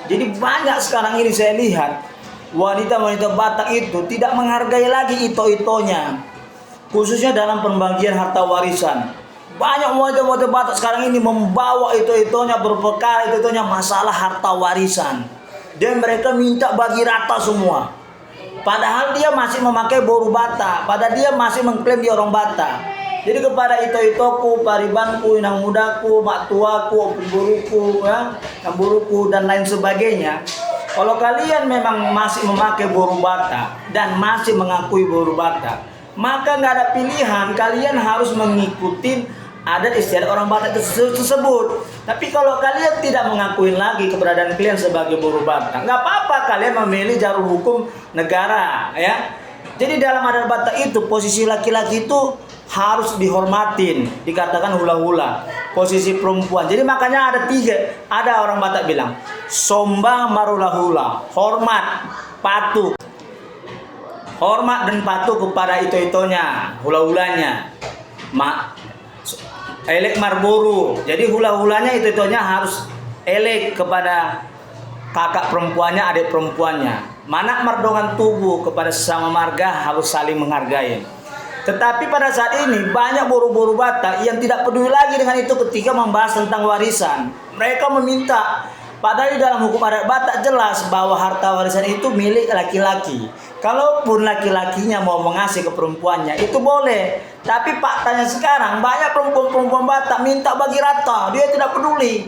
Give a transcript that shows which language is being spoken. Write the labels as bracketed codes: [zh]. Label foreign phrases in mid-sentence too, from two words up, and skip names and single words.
[id] Jadi banyak sekarang ini saya lihat, wanita-wanita Batak itu tidak menghargai lagi ito-itonya, khususnya dalam pembagian harta warisan. Banyak wanita-wanita Batak sekarang ini membawa ito-itonya, berperkara ito-itonya masalah harta warisan. Dan mereka minta bagi rata semua. Padahal dia masih memakai boru Batak. Padahal dia masih mengklaim dia orang Batak. Jadi kepada ito-itoku, paribanku, inang mudaku, mak tuaku, buruku, ya, buruku dan lain sebagainya. Kalau kalian memang masih memakai boru Batak dan masih mengakui boru Batak, maka nggak ada pilihan, kalian harus mengikuti adat istiadat orang Batak tersebut. Tapi kalau kalian tidak mengakui lagi keberadaan kalian sebagai boru Batak, nggak apa-apa kalian memilih jalur hukum negara, ya. Jadi dalam adat Batak itu posisi laki-laki itu harus dihormatin, dikatakan hula-hula. Posisi perempuan. Jadi makanya ada tiga. Ada orang Batak bilang [bbc] somba marula-hula, [id] hormat, patuh. Hormat dan patuh kepada ito-itonya, hula-hulanya. [bbc] Elek marboru. [id] Jadi hula-hulanya itu-itunya harus elek kepada kakak perempuannya, adik perempuannya. [bbc] Manak mardongan tubuh [id] kepada sesama marga harus saling menghargai. Tetapi pada saat ini banyak boru-boru Batak yang tidak peduli lagi dengan itu ketika membahas tentang warisan. Mereka meminta, padahal di dalam hukum adat Batak jelas bahwa harta warisan itu milik laki-laki. Kalaupun laki-lakinya mau mengasih ke perempuannya, itu boleh. Tapi faktanya sekarang banyak perempuan-perempuan Batak minta bagi rata, dia tidak peduli.